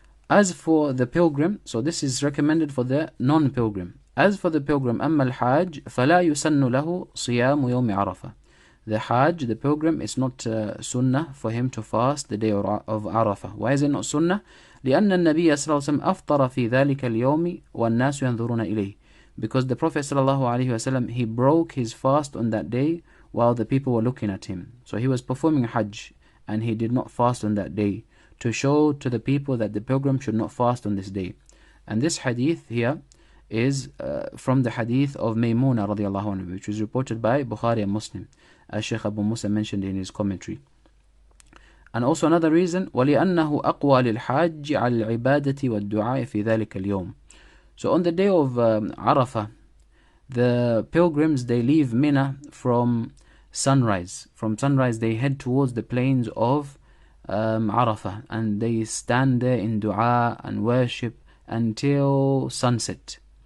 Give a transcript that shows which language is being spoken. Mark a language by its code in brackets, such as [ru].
[en] As for the pilgrim, so this is recommended for the non-pilgrim. As for the pilgrim, [ar] أما الحاج فلا يسن له صيام يوم عرفة. [en] The Hajj, the pilgrim, is not sunnah for him to fast the day of Arafah. Why is it not sunnah? [ar] لأن النبي صلى الله عليه وسلم أفطر في ذلك اليوم والناس ينظرون إليه. [en] Because the Prophet صلى الله عليه وسلم, he broke his fast on that day while the people were looking at him. So he was performing Hajj and he did not fast on that day, to show to the people that the pilgrim should not fast on this day. And this hadith here is from the hadith of Maymuna radiallahu anhu, which was reported by Bukhari and Muslim, as Shaykh Abu Musa mentioned in his commentary. And also another reason, [ar] وَلِأَنَّهُ أَقْوَى لِلْحَاجِّ عَلى الْعِبَادَةِ وَالدُّعَاءِ فِي ذَلِكَ الْيَوْمِ. [en] So on the day of Arafah, the pilgrims, they leave Mina from sunrise. From sunrise they head towards the plains of Arafah, and they stand there in dua and worship until sunset.